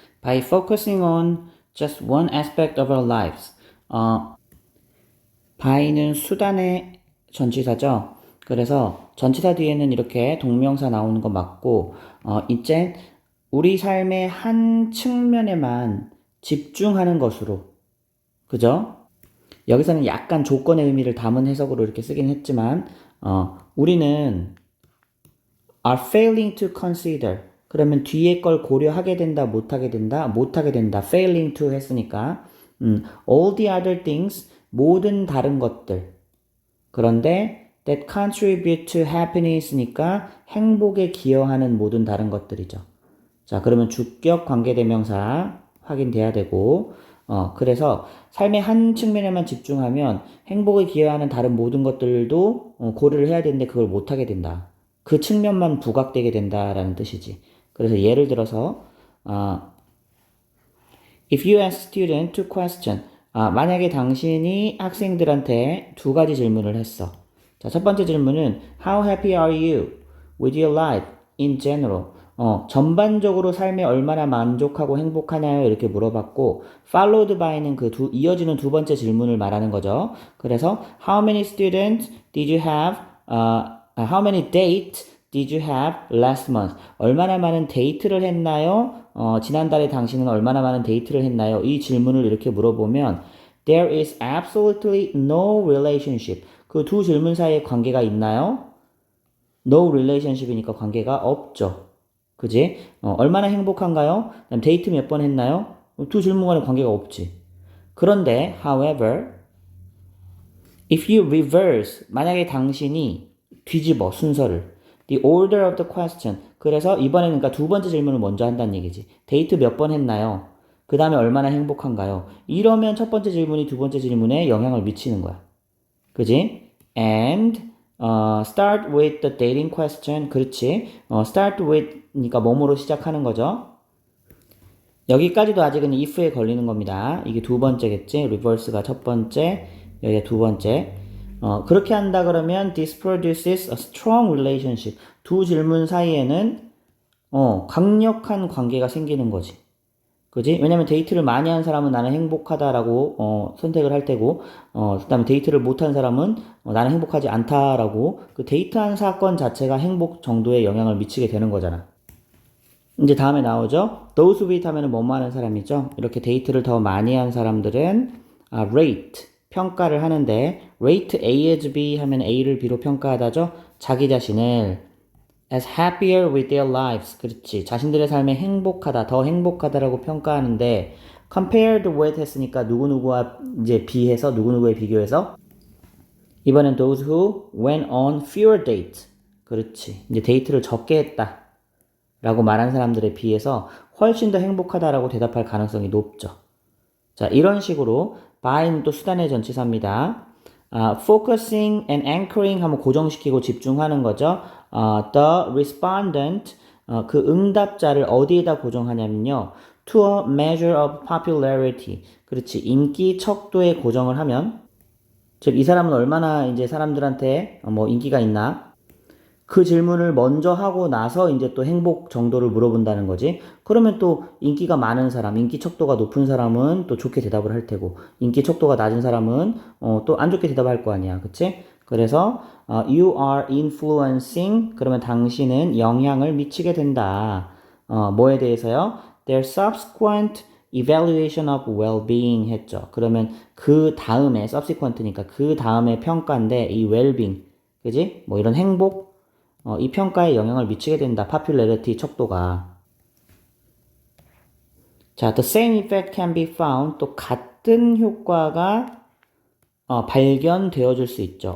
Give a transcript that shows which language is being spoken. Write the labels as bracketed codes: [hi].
[en] By focusing on just one aspect of our lives. [ko] by는 수단의 전치사죠. 그래서 전치사 뒤에는 이렇게 동명사 나오는 거 맞고, 이제 우리 삶의 한 측면에만 집중하는 것으로. 그죠? 여기서는 약간 조건의 의미를 담은 해석으로 이렇게 쓰긴 했지만, 우리는 [en] are failing to consider. [ko] 그러면 뒤에 걸 고려하게 된다, 못하게 된다, 못하게 된다. [en] failing to 했으니까. all the other things, [ko] 모든 다른 것들. 그런데 [en] that contribute to happiness [ko] 니까 행복에 기여하는 모든 다른 것들이죠. 자, 그러면 주격 관계대명사 확인돼야 되고, 그래서 삶의 한 측면에만 집중하면 행복에 기여하는 다른 모든 것들도 고려를 해야 되는데 그걸 못하게 된다. 그 측면만 부각되게 된다라는 뜻이지. 그래서 예를 들어서, [en] if you ask student to question, [ko] 만약에 당신이 학생들한테 두 가지 질문을 했어. [en] 자, 첫 번째 질문은 how happy are you with your life in general? [ko] 전반적으로 삶에 얼마나 만족하고 행복하나요? 이렇게 물어봤고, followed by는 이어지는 두 번째 질문을 말하는 거죠. [en] 그래서, how many students did you have, how many dates did you have last month? [ko] 얼마나 많은 데이트를 했나요? 지난달에 당신은 얼마나 많은 데이트를 했나요? 이 질문을 이렇게 물어보면, [en] there is absolutely no relationship. [ko] 그 두 질문 사이에 관계가 있나요? No relationship이니까 관계가 없죠. 그지? 얼마나 행복한가요? 그다음 데이트 몇 번 했나요? 두 질문 간에 관계가 없지. 그런데, [en] however, if you reverse, [ko] 만약에 당신이 뒤집어 순서를, [en] the order of the question, [ko] 그래서 이번에는 그러니까 두 번째 질문을 먼저 한다는 얘기지. 데이트 몇 번 했나요? 그 다음에 얼마나 행복한가요? 이러면 첫 번째 질문이 두 번째 질문에 영향을 미치는 거야. 그지? [en] And start with the dating question. [ko] 그렇지. start with니까 뭐뭐로 시작하는 거죠. 여기까지도 아직은 if에 걸리는 겁니다. 이게 두 번째겠지. reverse가 첫 번째, 여기가 두 번째. 그렇게 한다 그러면 [en] this produces a strong relationship. [ko] 두 질문 사이에는 강력한 관계가 생기는 거지. 그지? 왜냐면 데이트를 많이 한 사람은 나는 행복하다라고 선택을 할 테고, 그다음에 데이트를 못한 사람은 나는 행복하지 않다라고 그 데이트한 사건 자체가 행복 정도에 영향을 미치게 되는 거잖아. 이제 다음에 나오죠. those with 하면은 뭐뭐 하는 사람이죠. 이렇게 데이트를 더 많이 한 사람들은 rate 평가를 하는데 rate A as B 하면 A를 B로 평가하다죠. 자기 자신을 [en] as happier with their lives. [ko] 그렇지. 자신들의 삶에 행복하다, 더 행복하다라고 평가하는데 compared with 했으니까 누구누구와 이제 비해서 누구누구에 비교해서 이번엔 [en] those who went on fewer dates. [ko] 그렇지. 이제 데이트를 적게 했다. 라고 말한 사람들에 비해서 훨씬 더 행복하다라고 대답할 가능성이 높죠. 자, 이런 식으로 by는 또 수단의 전치사입니다. focusing and anchoring 하면 고정시키고 집중하는 거죠. the respondent 그 응답자를 어디에다 고정하냐면요. [en] to a measure of popularity. [ko] 그렇지. 인기 척도에 고정을 하면 즉 이 사람은 얼마나 이제 사람들한테 뭐 인기가 있나 그 질문을 먼저 하고 나서 이제 또 행복 정도를 물어본다는 거지. 그러면 또 인기가 많은 사람, 인기 척도가 높은 사람은 또 좋게 대답을 할 테고, 인기 척도가 낮은 사람은 또 안 좋게 대답할 거 아니야. 그치? 그래서 [en] you are influencing [ko] 그러면 당신은 영향을 미치게 된다. 뭐에 대해서요? [en] Their subsequent evaluation of well-being 했죠. [ko] 그러면 그 다음에 subsequent니까 그 다음에 평가인데 이 well-being 그지? 뭐 이런 행복 이 평가에 영향을 미치게 된다. popularity 척도가. [en] 자, the same effect can be found. [ko] 또 같은 효과가 발견되어질 수 있죠.